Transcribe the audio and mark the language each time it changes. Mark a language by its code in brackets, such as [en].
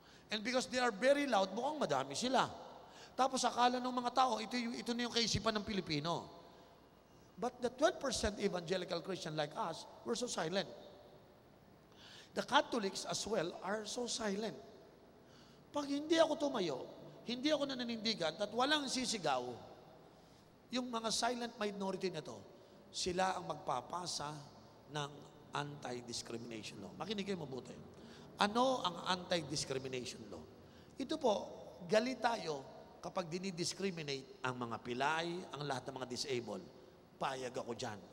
[en] And because they are very loud, [tl] mukhang madami sila. Tapos akala ng mga tao, ito na yung kaisipan ng Pilipino. [en] But the 12% evangelical Christian like us, we're so silent. The Catholics as well are so silent. [tl] Pag hindi ako tumayo, hindi ako nananindigan at walang sisigaw, yung mga silent minority na to, sila ang magpapasa ng anti-discrimination law. Makinig kayo mabuti. Ano ang anti-discrimination law? Ito po, galit tayo kapag dinidiscriminate ang mga pilay, ang lahat ng mga disabled. Payag ako dyan.